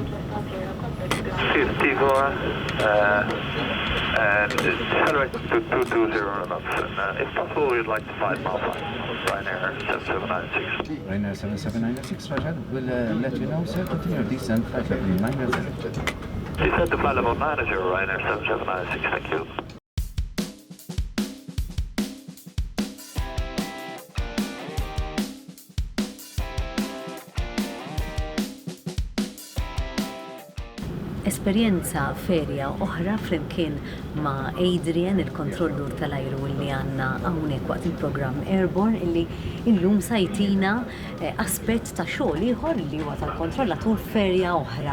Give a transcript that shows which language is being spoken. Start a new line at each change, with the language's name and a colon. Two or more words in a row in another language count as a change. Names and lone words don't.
English: 54, and accelerate to 220 knots. And if possible, we'd like to fly Malta, Ryanair 7796. Ryanair 77906, Roger. We'll let you know, sir. Continue descent, flight level 900. Descent to flight level 90, Ryanair 7796, thank you.
Maltese: Esperjenza ferja oħra flimkien ma' Adrian, il-kontrollur tal-ajru li għanna hawnhekk waqt il-programm Airborne, illi illum sajtina aspett ta' xogħol ieħor li huwa tal-kontrollatur ferja oħra.